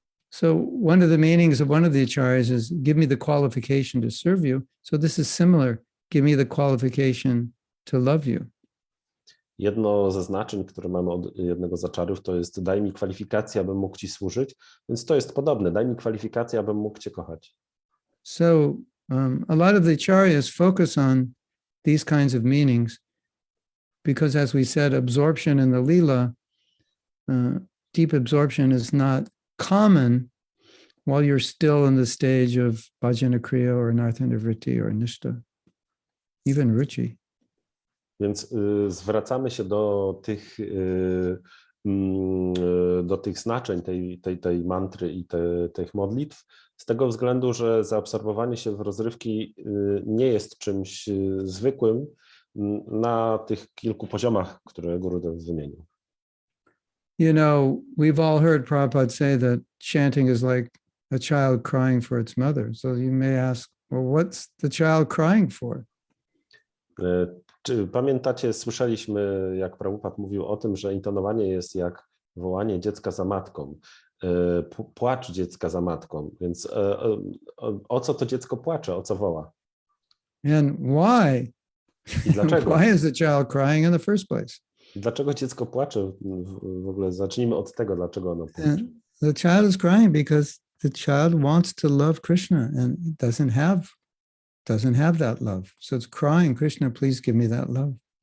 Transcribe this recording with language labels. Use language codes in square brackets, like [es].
[en] so one of the meanings of one of the acharyas is give me the qualification to serve you. So this is similar. Give me the qualification to love you. [pl] Jedno ze znaczeń, które mamy od jednego z aczarów, to jest daj mi kwalifikację, abym mógł ci służyć, więc to jest podobne. Daj mi kwalifikację, abym mógł cię kochać. [en] So a lot of the acharyas focus on these kinds of meanings because, as we said, absorption in the lila, deep absorption is not common while you're still in the stage of bhajana kriya or narthanavritti or nishta, even ruchi. [pl] Więc zwracamy się do tych znaczeń tej mantry i tych modlitw z tego względu, że zaabsorbowanie się w rozrywki nie jest czymś zwykłym na tych kilku poziomach, które Gurudev wymienił. [en] You know, we've all heard Prabhupada say that chanting is like a child crying for its mother. So you may ask, well, what's the child crying for? [pl] Czy pamiętacie, słyszeliśmy, jak Prabhupada mówił o tym, że intonowanie jest jak wołanie dziecka za matką, płacz dziecka za matką, więc o co to dziecko płacze, o co woła? [en] And why? [pl] I dlaczego? [en] Why is the child crying in the first place? [pl] Dlaczego dziecko płacze? W ogóle zacznijmy od tego, dlaczego ono płacze. [en] And the child is crying because the child wants to love Krishna and doesn't have that love. So it's crying, Krishna, please give me that love.